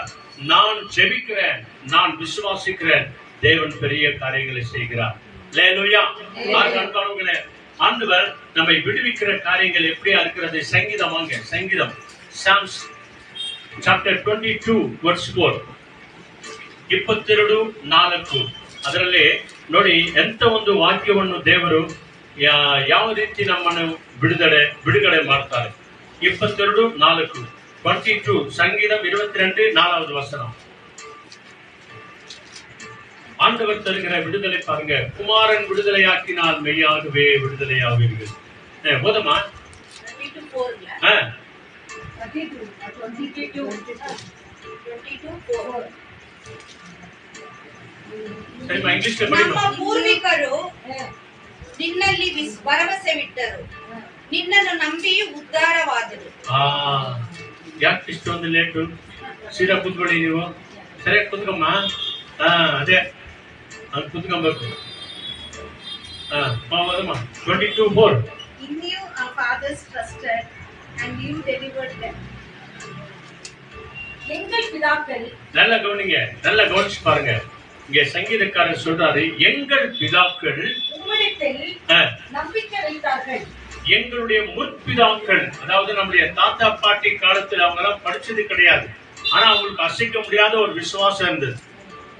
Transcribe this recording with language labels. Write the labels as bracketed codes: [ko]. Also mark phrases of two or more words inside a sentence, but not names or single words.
[ta] நான் ஜெபிக்கிறேன், நான் விசுவாசிக்கிறேன், தேவன் பெரிய காரியங்களை செய்கிறார். அல்லேலூயா. ஆண்டவர் நம்மை விடுவிக்கிற காரியங்கள் எப்படியா இருக்கிறது? சங்கீதம் வாங்க, சங்கீதம் [en] Psalms chapter 22 verse 4 [kn] 22:4 ಅದರಲ್ಲಿ ನೋಡಿ ಎಂತ ಒಂದು ವಾಕ್ಯವನ್ನು ದೇವರು ಯಾವ ರೀತಿ ನಮ್ಮನ್ನು ಬಿಡುಗಡೆ ಮಾಡ್ತಾರೆ. [ta] 22:4 22 சங்கீதம் 22:4 ஆண்டவர் தருகிற விடுதலை பாருங்க. குமாரன் விடுதலையாக்கினால் மெய்யாகவே விடுதலையாவீர்கள். போதுமா? 22:4 சரிமா, [kn] ಇಂಗ್ಲಿಷ್ ನಮ್ಮ ಪೂರ್ವಿಕರು ನಿನ್ನಲ್ಲಿ ಭರವಸೆವಿಟ್ಟರು, ನಿನ್ನನ್ನು ನಂಬಿ ಉದ್ಧಾರವಾದರು. ಯಾಕೆ ಇಷ್ಟೊಂದು ಲೇಟು? ಸೀದಾ ಕೂತ್ಕೊಳ್ಳಿ, ನೀವು ಸರಿಯಾಗಿ ಕೂತ್ಕೊಮ್ಮ. ಅದೇ ಅದು ಕೂತ್ಕೊಬೇಕು. 22:4 [en] In you our fathers trusted and you delivered them. [ta] எங்கள் பிதாக்கள், நல்ல கவனிங்க, நல்ல கவனிச்சு பாருங்க. இங்க சங்கீதக்காரர் சொல்றாரு, எங்கள் பிதாக்கள் உம்மிடத்தில் நம்பிக்கை வைத்தார்கள். எங்களுடைய முற்பிதாக்கள், அதாவது நம்முடைய தாத்தா பாட்டி காலத்தில் அவங்க எல்லாம் படிச்சது கிடையாது, ஆனா அவங்களுக்கு அசைக்க முடியாத ஒரு விசுவாசம் இருந்தது.